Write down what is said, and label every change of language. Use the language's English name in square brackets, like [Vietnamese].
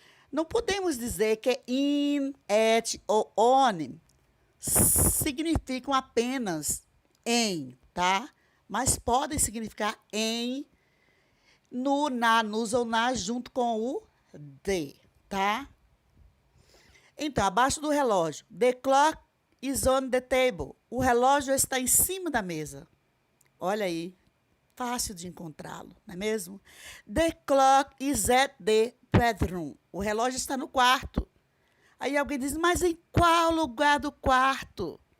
[Portuguese] Não podemos dizer que in, at ou on significam apenas em, tá? Mas podem significar em, no, na, nos ou na, junto com o de, tá? Então, abaixo do relógio. [English] The clock is on the table. [Portuguese] O relógio está em cima da mesa. Olha aí, fácil de encontrá-lo, não é mesmo? [English] The clock is at the bedroom. [Portuguese] O relógio está no quarto. Aí alguém diz, mas em qual lugar do quarto?